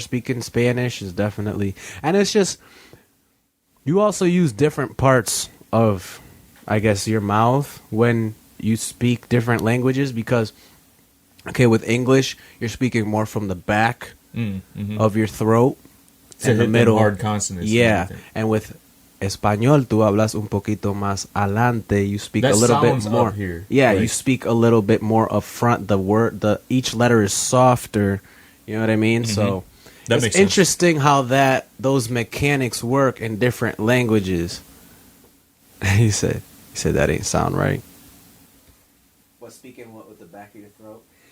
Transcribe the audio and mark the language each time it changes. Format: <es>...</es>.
<en>Speaking Spanish is definitely, and it's just you also use different parts of, I guess, your mouth when you speak different languages because. Okay, with English, you're speaking more from the back of your throat, in the middle, hard consonants. Yeah, and with</en> <es>Español, tú hablas un poquito más adelante.</es> <en>You speak a little bit more. Up here. Yeah, like, you speak a little bit more up front. Each letter is softer. You know what I mean? Mm-hmm. So that it's interesting how those mechanics work in different languages. He said that ain't sound right. What, speaking what with the back of your throat?</en>